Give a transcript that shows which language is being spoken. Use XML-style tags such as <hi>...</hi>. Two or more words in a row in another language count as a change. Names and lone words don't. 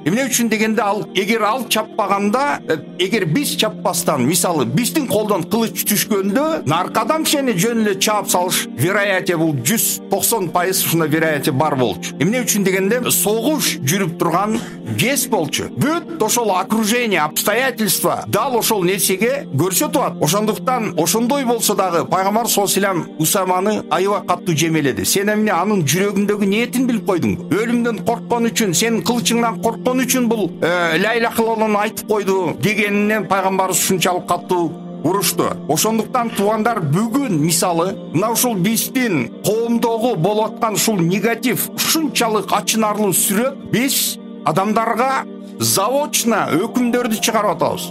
<ky>Эмне үчүн дегенде, ал эгер ал чаппаганда, эгер биз чаппастан, мисалы биздин колдон кылыч түшкөндө, наркадан сени жөн эле чаап салыш вероятия бул 190% ушундай вероятия бар болчу. Эмне үчүн дегенде, согуш жүрүп турган кез болчу. Бүт ошол</ky> <ru>окружение, обстоятельства</ru> <ky>дал ошол нерсеге көрсөтүп атат. Ошондуктан ошондой болсо дагы пайгамбар</ky> <ar>صلى الله عليه وسلم</ar> <ky>Усаманы аябай катуу жемеледи. Сен эмне анын жүрөгүндөгү ниетин билип койдуңбу? Өлүмдөн корккон үчүн, сен кылычыңдан корккон үчүн бул</ky> <ar>لا إله إلا الله</ar> <ky>айтып койду дегенинен пайгамбарыбыз ушунчалык катуу урушту. Ошондуктан туугандар, бүгүн мисалы мына ушул биздин коомдогу болуп аткан ушул негатив, ушунчалык ачынарлуу сүрөт, биз адамдарга заочно өкүмдөрдү чыгарып атабыз.</ky>